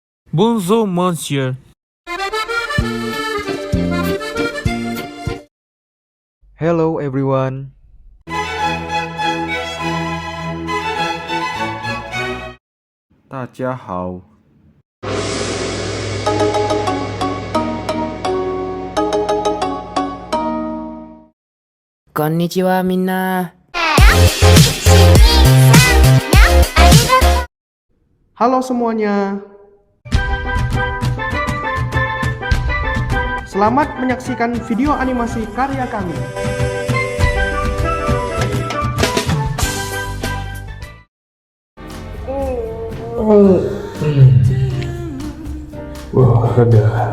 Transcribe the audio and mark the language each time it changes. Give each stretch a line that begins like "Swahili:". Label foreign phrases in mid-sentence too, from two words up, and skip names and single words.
French: Bonjour, monsieur.
English: Hello everyone.
Chinese: 大家好。
Japanese: こんにちはみんな。
Indonesian: Halo semuanya. Selamat menyaksikan video animasi karya kami. Wah, reda.